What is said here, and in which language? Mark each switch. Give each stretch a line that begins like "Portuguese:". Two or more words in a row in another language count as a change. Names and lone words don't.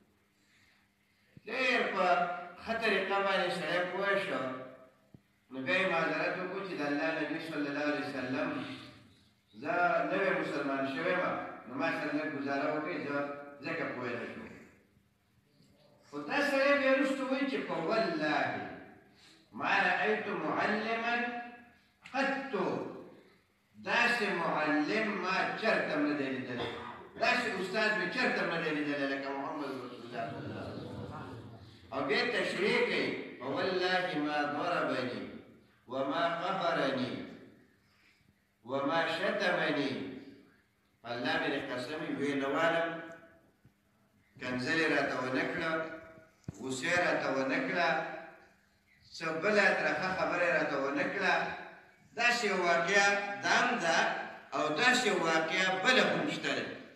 Pashto: ډېر په ښه طریقه باندې سړی پوه شو نو بیا یې معذرت وکړو چې د الله نبي
Arabic: صلی الله علیه وسلم
Pashto: زه نوی مسلمان شوی یم نو ما سره لږ ګزاره وکړئ زه ځکه پوه نه شوم خو دا سړی بیا وروسته وایي چې په
Arabic: والله ما رأیت معلما قط
Pashto: داسې معلم ما چرته هم نه دی لیدلی داسې استاد مې چرته هم نه دی لیدلی لکه محمد رسول الله
Arabic: صلی الله علیه وسلم
Pashto: او بیا تشریح کوي
Arabic: فوالله ما ضربني وما قهرني وما شتمني
Pashto: الله مې قسمي ویلوالم کنځلې راته ونه کړه غوسې راته ونه کړه څه بله ترخه خبرې راته ونه کړه داسې یو واقعه دا هم ده او داسې یو واقعه بله هم شته ده